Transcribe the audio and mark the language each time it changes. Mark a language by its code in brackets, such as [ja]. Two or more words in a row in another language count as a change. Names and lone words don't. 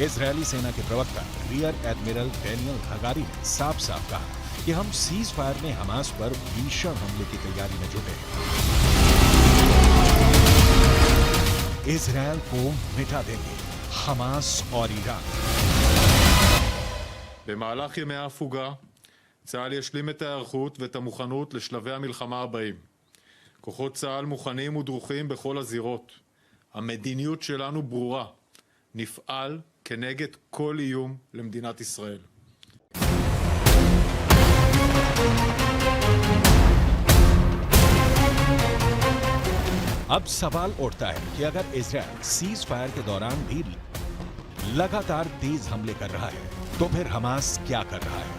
[hi] इजरायली सेना के प्रवक्ता रियर एडमिरल डेनियल हगारी ने साफ साफ कहा कि हम [en] cease fire [hi] में हमास पर भीषण हमले की तैयारी में जुटे हैं। इजरायल को मिटा देंगे, हमास और ईरान। [he] במהלך ימי ההפוגה, צה"ל ישלים את ההיערכות ואת המוכנות לשלבי המלחמה הבאים. כוחות צה"ל מוכנים ודרוכים בכל הזירות. המדיניות שלנו ברורה. נפעל כנגד כל איום למדינת ישראל. [hi] अब सवाल उठता है कि अगर इजराइल [en] cease fire [hi] के दौरान भी लगातार तेज हमले कर रहा है तो फिर हमास क्या कर रहा है?